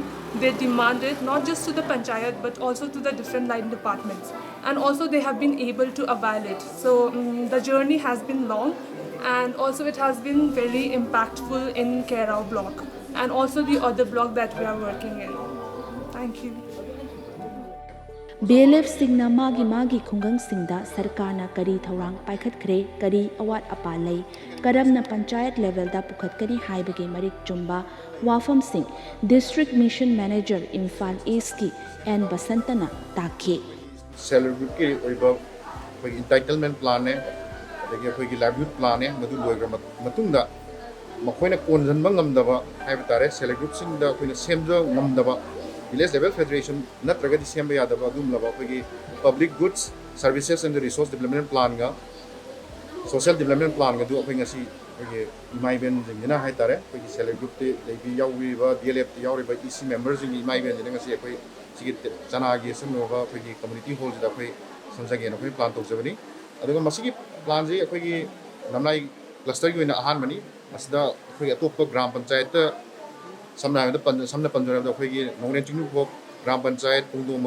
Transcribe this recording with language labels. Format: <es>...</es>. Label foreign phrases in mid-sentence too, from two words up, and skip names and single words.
<en>They demand it not just to the panchayat but also to the different line departments. And also they have been able to avail it. So the journey has been long. And also it has been very impactful in Kerau block and also the other block that we are working in. Thank you.</en> <mni>BLF singna magi khungang singda sarkarna kari thaurang paikhat khre kari awat apalai karamna panchayat level da pukhat kani haibage marik chumba wafam singh</mni> <en>district mission manager</en> <mni>Imphal East ki and Basantana takhe celebrity oiba</mni> <en>entitlement plan</en> <mni>ne ꯑꯩꯈꯣꯏꯒꯤ</mni> <en>livelihood plan</en> <mni>ꯃꯗꯨ ꯂꯣꯏꯈ꯭ꯔ ꯃꯇꯨꯡꯗ ꯃꯈꯣꯏꯅ ꯀꯣꯟꯁꯤꯟꯕ ꯉꯝꯗꯕ ꯍꯥꯏꯕ ꯇꯥꯔꯦ</mni> <en>self help</en> <mni>ꯒ꯭ꯔꯨꯞꯁꯤꯡꯗ ꯑꯩꯈꯣꯏꯅ ꯁꯦꯝꯕ ꯉꯝꯗꯕ</mni> <en>village level federation</en> <mni>ꯅꯠꯇ꯭ꯔꯒꯗꯤ ꯁꯦꯝꯕ ꯌꯥꯗꯕ ꯑꯗꯨꯒꯨꯝꯂꯕ ꯑꯩꯈꯣꯏꯒꯤ</mni> <en>public goods services and resource development plan</en> <mni>ꯒ</mni> <en>social development plan</en> <mni>ꯒꯗꯨ ꯑꯩꯈꯣꯏ ꯉꯁꯤ ꯑꯩꯈꯣꯏꯒꯤ ꯏꯃꯥ ꯏꯕꯦꯟꯁꯤꯡꯁꯤꯅ ꯍꯥꯏꯇꯥꯔꯦ ꯑꯩꯈꯣꯏꯒꯤ</mni> <en>self help</en> <mni>ꯒ꯭ꯔꯨꯞꯇ ꯌꯥꯎꯔꯤꯕ DLFꯇ ꯌꯥꯎꯔꯤꯕ</mni> <en>EC members</en> <mni>ꯏꯃꯥ ꯏꯕꯦꯟꯁꯤꯅ ꯉꯁꯤ ꯑꯩꯈꯣꯏ ꯁꯤꯒꯤ ꯆꯅꯥꯒꯤ ꯑꯁꯨꯝꯕ ꯑꯩꯈꯣꯏꯒꯤ</mni> <en>community hall</en> <mni>ꯑꯩꯈꯣꯏ ꯁꯝꯖꯒꯦꯅ ꯑꯩꯈꯣꯏ ꯄ꯭ꯂꯥꯟ ꯇꯧꯖꯕꯅꯤ ꯑꯗꯨꯒ ꯃꯁꯤꯒꯤ ꯄ꯭ꯂꯥꯟꯁꯤ ꯑꯩꯈꯣꯏꯒꯤ ꯅꯝꯂꯥꯏ ꯀ꯭ꯂꯁꯇꯔꯒꯤ ꯑꯣꯏꯅ ꯑꯍꯥꯟꯕꯅꯤ ꯃꯁꯤꯗ ꯑꯩꯈꯣꯏꯒꯤ ꯑꯇꯣꯞꯄ</mni> <hi>ग्राम पंचायत</hi> <mni>ꯁꯝꯅ ꯄꯟꯖꯔꯕꯗ ꯑꯩꯈꯣꯏꯒꯤ ꯅꯣꯡꯅꯦꯟ ꯆꯤꯡꯅꯨꯡꯈꯣꯛ</mni> <hi>ग्राम पंचायत</hi> <mni>ꯄꯨꯡꯗꯣꯡꯕꯝ</mni>